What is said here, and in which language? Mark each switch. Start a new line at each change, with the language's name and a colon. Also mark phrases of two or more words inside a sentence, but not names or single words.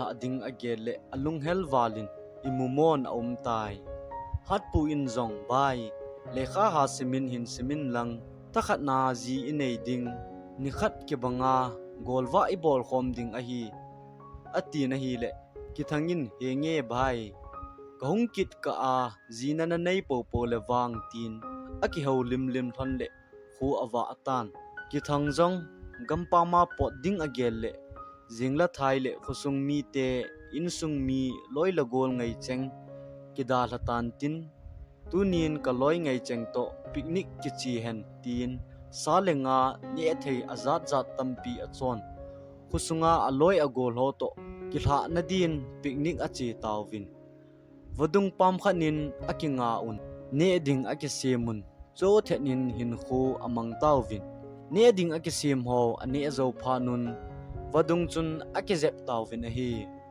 Thado Chin: ading agele alung hel walin imumon tai hat pu in zong bai lekha ha simin hin simin lang takhat na ji inei ding ni khat ke banga golwa ibol khom ding a hi ati na hi le ki thangin he nge bai kahung kit ka a jina na nei po po le wang tin aki ho lim thon le khu awa atan ki thang zong gampa ma pot ding agel le jingla thai le khusung mi te insung mi loi la gol ngai cheng kida latan tin tunin ka loi ngai cheng to picnic ki chi hen tin salenga ni thei azat zat tampi achon khusunga aloi agol ho to ki hla na din picnic achi tawin wadung pam khanin akinga un ne ding akisemun cho thenin hin khu amang tawin ne ding akisim ho ani zo phanun wadung chun akizep tawin a hi